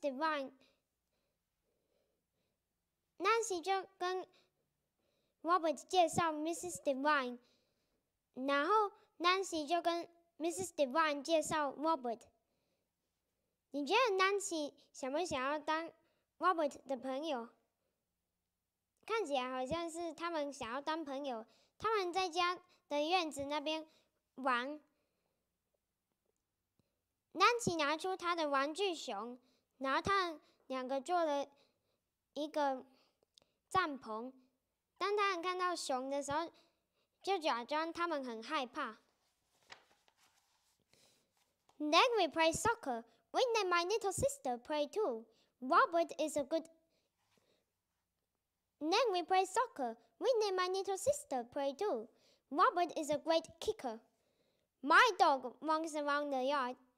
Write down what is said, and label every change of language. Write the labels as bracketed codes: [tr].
[zh] Divine。Nancy 就跟 Robert 介绍 Mrs. Divine， 然后 Nancy 就跟 Mrs. Divine 介绍 Robert。你觉得 Nancy 想不想要当 Robert 的朋友？看起来好像是他们想要当朋友。他们在家的院子那边玩。 Nancy 拿出他的玩具熊，然后他们两个做了一个帐篷。当他们看到熊的时候，就假装他们很害怕。 [en] Then we play soccer. Wait, and my little sister play too. Robert is a good. Then we play soccer. Wait, and my little sister play too. Robert is a great kicker. My dog runs around the yard.